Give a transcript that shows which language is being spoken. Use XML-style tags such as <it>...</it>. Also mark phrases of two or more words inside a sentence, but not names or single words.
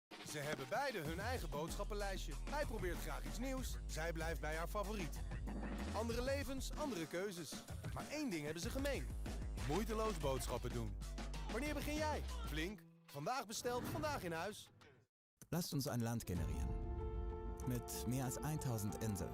<nl>Ze hebben beide hun eigen boodschappenlijstje. Hij probeert graag iets nieuws, zij blijft bij haar favoriet. Andere levens, andere keuzes. Maar één ding hebben ze gemeen. Moeiteloos boodschappen doen. Wanneer begin jij? Flink. Vandaag besteld, vandaag in huis.</nl> <de>Lasst uns ein Land generieren. Mit mehr als 1000 Inseln.</de>